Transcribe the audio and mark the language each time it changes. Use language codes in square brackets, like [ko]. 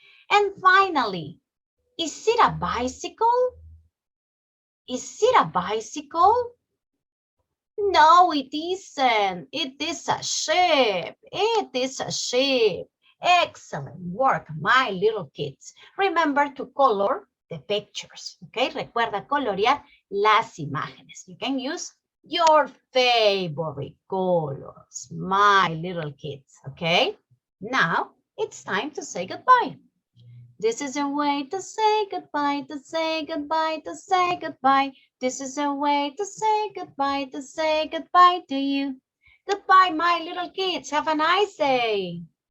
[en] And finally, is it a bicycle? Is it a bicycle? No, it isn't. It is a ship. It is a ship. Excellent work, my little kids. Remember to color the pictures, okay? [es] Recuerda colorear las imágenes. [en] You can use your favorite colors, my little kids, okay? Now, it's time to say goodbye. This is a way to say goodbye, to say goodbye, to say goodbye. This is a way to say goodbye, to say goodbye to you. Goodbye, my little kids. Have a nice day.